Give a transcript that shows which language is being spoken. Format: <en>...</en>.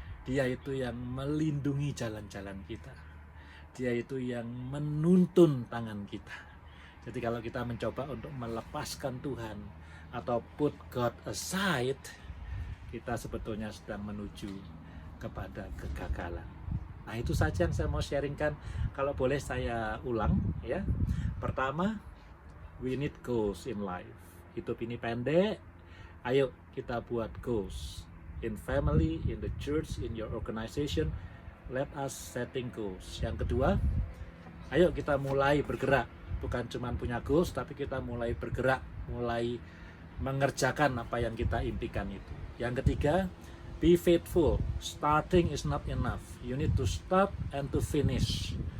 <id>Dia itu yang melindungi jalan-jalan kita. Dia itu yang menuntun tangan kita. Jadi kalau kita mencoba untuk melepaskan Tuhan atau</id> <en>put God aside,</en> <id>kita sebetulnya sedang menuju kepada kegagalan. Nah, itu saja yang saya mau sharingkan. Kalau boleh saya ulang, ya.</id> <en>Pertama, we need goals in life.</en> <id>Hidup ini pendek. Ayo kita buat</id> <en>goals in family, in the church, in your organization. Let us setting goals.</en> <id>Yang kedua, ayo kita mulai bergerak. Bukan cuma punya goals, tapi kita mulai bergerak, mulai mengerjakan apa yang kita impikan itu. Yang ketiga,</id> <en>be faithful. Starting is not enough. You need to start and to finish.</en>